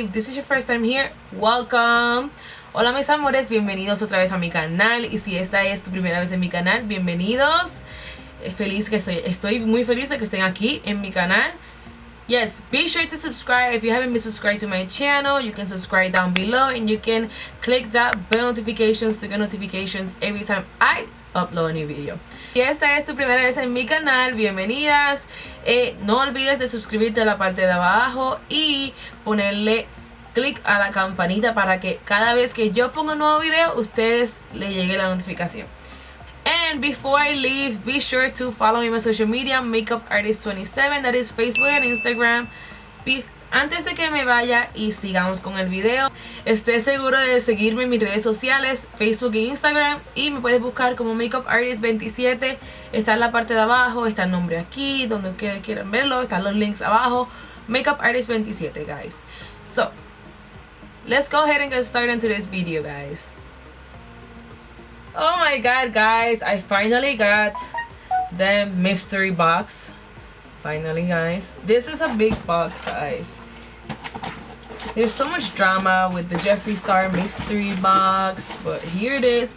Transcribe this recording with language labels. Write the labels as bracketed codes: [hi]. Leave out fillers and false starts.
[en] If this is your first time here, welcome. [es] Hola mis amores, bienvenidos otra vez a mi canal. Y si esta es tu primera vez en mi canal, bienvenidos. Estoy muy feliz de que estén aquí en mi canal. [en] Yes, be sure to subscribe. If you haven't been subscribed to my channel, you can subscribe down below and you can click that bell notifications to get notifications every time I upload a new video. [es] Si esta es tu primera vez en mi canal, bienvenidas. No olvides de suscribirte a la parte de abajo y ponerle clic a la campanita para que cada vez que yo ponga un nuevo video, ustedes le llegue la notificación. [en] And before I leave, be sure to follow me on my social media, Makeup Artist 27, that is Facebook and Instagram. [es] Antes de que me vaya y sigamos con el video, esté seguro de seguirme en mis redes sociales, Facebook e Instagram, y me puedes buscar como Makeup Artist 27. Está en la parte de abajo, está el nombre aquí, donde ustedes quieran verlo, están los links abajo. [en] Makeup Artist 27, guys. So, let's go ahead and get started on today's video, guys. Oh my god, guys, I finally got the mystery box. Finally, guys, this is a big box, guys. There's so much drama with the Jeffree Star mystery box, but here it is.